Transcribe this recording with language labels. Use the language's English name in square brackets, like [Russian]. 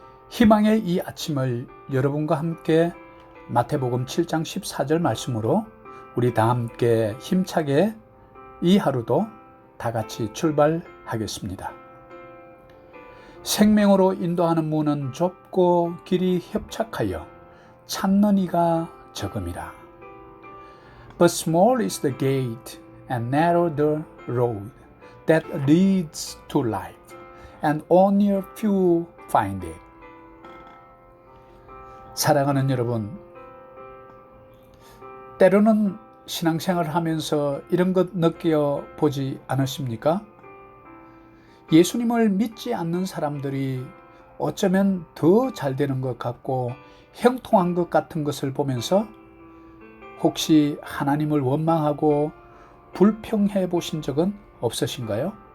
[Korean] 희망의 이 아침을 여러분과 함께 마태복음 7장 14절 말씀으로 우리 다 함께 힘차게 이 하루도 다 같이 출발하겠습니다. 생명으로 인도하는 문은 좁고 길이 협착하여 찾는 이가 적음이라. [English] But small is the gate and narrow the road that leads to life, and only a few find it. [Korean] 사랑하는 여러분, 때로는 신앙생활을 하면서 이런 것 느껴보지 않으십니까? 예수님을 믿지 않는 사람들이 어쩌면 더 잘 되는 것 같고 형통한 것 같은 것을 보면서 혹시 하나님을 원망하고 불평해 보신 적은 없으신가요?